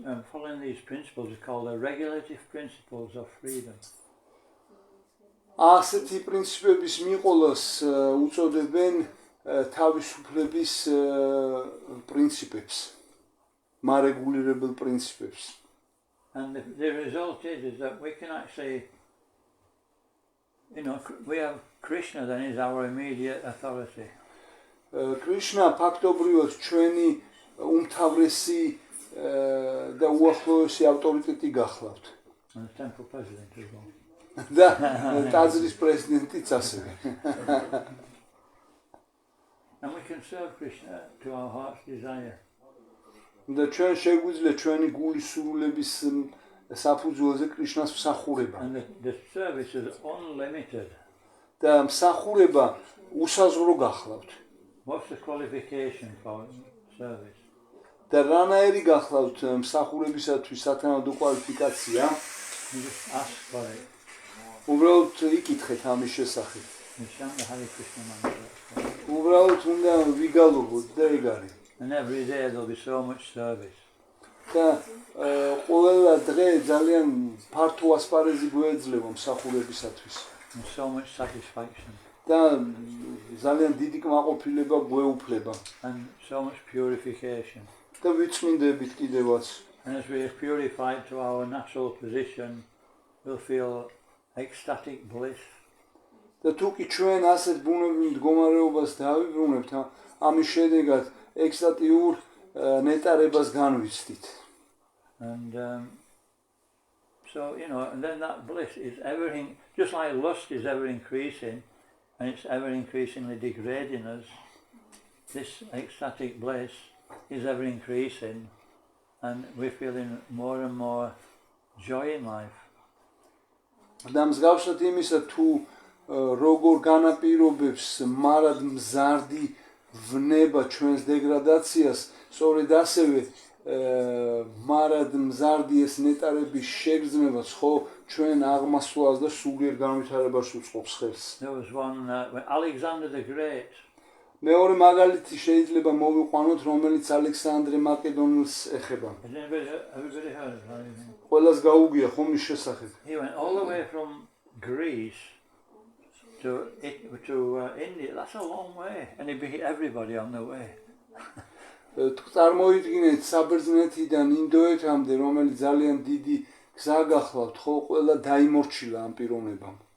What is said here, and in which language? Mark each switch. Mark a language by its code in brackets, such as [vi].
[en] Following these principles is called the regulative principles of freedom. [ka] ასეთი პრინციპების მიყოლას უწოდებენ თავისუფლების პრინციპებს, მარეგულირებელ პრინციპებს. [en] And the result is that we can actually, we have Krishna, then is our immediate authority. [ka] Krishna ფაქტობრივად ჩვენი უმთავრესი და უახლოესი ავტორიტეტი გახლავთ. [en] And the temple president as well. [ka] და ტაძრის პრეზიდენტიც ასევე. [en] And we can serve Krishna to our heart's desire. [ka] და ჩვენ შეგვიძლია ჩვენი გულის სურვილების საფუძველზე კრიშნას მსახურება. [en] And the service is unlimited. [ka] და მსახურება უსაზღვრო გახლავთ. [en] What's the qualification for service? [ka] და რანაირი გახლავთ მსახურებისათვის სათანადო კვალიფიკაცია? [en] You just ask for it. [ka] უბრალოდ იკითხეთ ამის შესახებ. [en] You chant the Hare Krishna mantra. [ka] უბრალოდ უნდა ვიგალობოთ და ეგ არის. [en] And every day there'll be so much service. [ka] და ყველა დღე ძალიან ფართო ასპარეზი გვეძლევა მსახურებისათვის. [en] And so much satisfaction. [ka] და ძალიან დიდი კმაყოფილება გვეუფლება. [en] And so much purification. [ka] და ვიწმინდებით კიდევაც. [en] And as we are purified to our natural position, we'll feel ecstatic bliss. [ka] და თუ კი ჩვენ ასეთ ბუნებრივ მდგომარეობას დავიბრუნებთ, ამის შედეგად ექსტატიურ ნეტარებას განვიცდით. [en] And so, and then that bliss is just like lust is ever increasing, and it's ever increasingly degrading us, this ecstatic bliss is ever increasing, and we're feeling more and more joy in life. [ka] და მსგავსად იმისა, თუ როგორ განაპირობებს მარად მზარდი ვნება ჩვენს დეგრადაციას, სწორედ ასევე მარად მზარდი ეს ნეტარების შეგრძნებაც ხო ჩვენ აღმასვლას და სულიერ განვითარებას უწყობს ხელს. [en] There was one Alexander the Great. [ka] მეორე მაგალითი შეიძლება მოვიყვანოთ, რომელიც ალექსანდრე მაკედონელს ეხება. [en] Everybody heard of him? [ka] ყველას გაუგია ხომ ის შესახებ. [en] He went all the way from Greece to India. That's a long way, and he beat everybody on the way. [ka] წარმოიდგინეთ საბერძნეთიდან ინდოეთამდე, რომელიც ძალიან დიდი გზა გახლავთ, ხო, ყველა დაიმორჩილა ამ პიროვნებამ.